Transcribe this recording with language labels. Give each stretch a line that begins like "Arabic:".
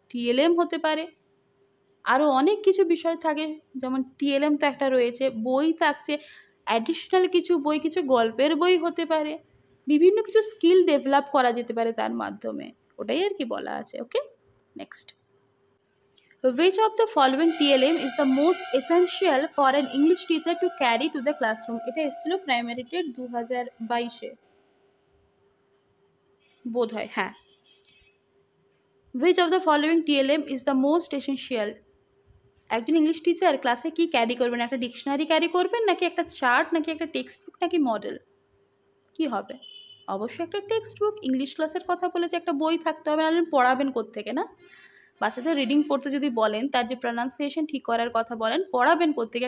Bangla: TLM হতে পারে, আরও অনেক কিছু বিষয় থাকে, যেমন টিএলএম তো একটা রয়েছে, বই থাকছে, অ্যাডিশনাল কিছু বই, কিছু গল্পের বই হতে পারে, বিভিন্ন কিছু স্কিল ডেভেলপ করা যেতে পারে তার মাধ্যমে, ওটাই আর কি বলা আছে। ওকে, next.
English: Which of the following TLM is the most essential for an English teacher to carry to the classroom?
Bangla: এটা এসেছিল প্রাইমারি টেট 2022-এ বোধ হয়, হ্যাঁ।
English: Which of the following TLM is the most essential?
Bangla: একজন ইংলিশ টিচার ক্লাসে কি carry করবেন? একটা ডিকশনারি ক্যারি করবেন, নাকি একটা চার্ট, নাকি একটা টেক্সট বুক, নাকি মডেল? কি হবে? অবশ্যই একটা টেক্সট বুক। ইংলিশ ক্লাসের কথা বলেছে, একটা বই থাকতে হবে, নাহলে পড়াবেন কোত্থেকে, না? বাচ্চাদের রিডিং পড়তে যদি বলেন, তার যে প্রনাউন্সিয়েশন ঠিক করার কথা বলেন, পড়াবেন কোত্থেকে?